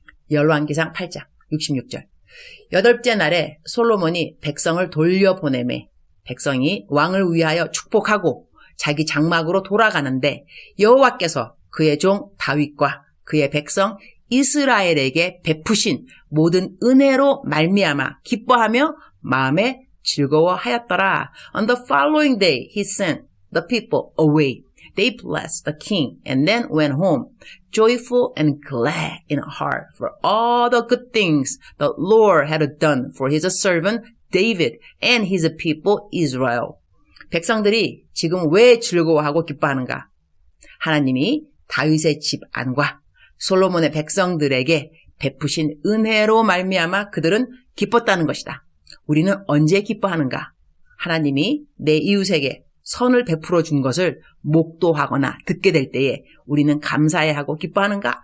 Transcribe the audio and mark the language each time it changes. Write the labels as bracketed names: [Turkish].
[Korean] 열왕기상 8장 66절 8째 날에 솔로몬이 백성을 돌려보내매 백성이 왕을 위하여 축복하고 자기 장막으로 돌아가는데 여호와께서 그의 종 다윗과 그의 백성 이스라엘에게 베푸신 모든 은혜로 말미암아 기뻐하며 마음에 즐거워하였더라. [English] On the following day he sent the people away. They blessed the king and then went home, joyful and glad in heart for all the good things the Lord had done for his servant David and his people Israel. [Korean] 백성들이 지금 왜 즐거워하고 기뻐하는가? 하나님이 다윗의 집 안과 솔로몬의 백성들에게 베푸신 은혜로 말미암아 그들은 기뻤다는 것이다. 우리는 언제 기뻐하는가? 하나님이 내 이웃에게 선을 베풀어 준 것을 목도하거나 듣게 될 때에 우리는 감사해야 하고 기뻐하는가?